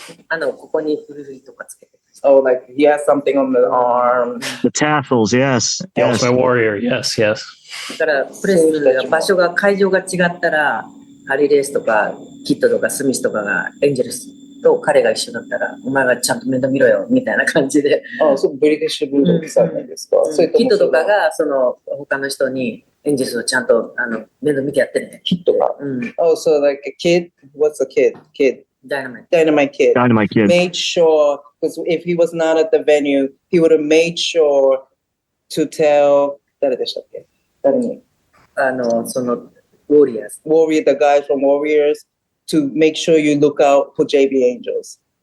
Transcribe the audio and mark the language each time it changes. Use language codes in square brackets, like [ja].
[ja] ここにフルフリとかつけて。 [en] Oh, like he has something on the arm. The tassels, yes. The Ultimate Warrior, yes. [ja] だからプレス場所が会場が違ったらハリー・レースとかキッドとかスミスとかがエンジェルスと彼が一緒だったらお前がちゃんと面倒見ろよみたいな感じで。そうブリティッシュブルドッグさんなんですか。キッドとかがその他の人にエンジェルスをちゃんと面倒見てやってね。キッドが。 [en] Oh, so like a kid? What's a kid? Dynamite Kid. Made sure, because if he was not at the venue, he would have made sure to tell [ja] 誰でしたっけ？誰に？その Warrior, [en] the guys from Warriors, to make sure you look out for JB Angels.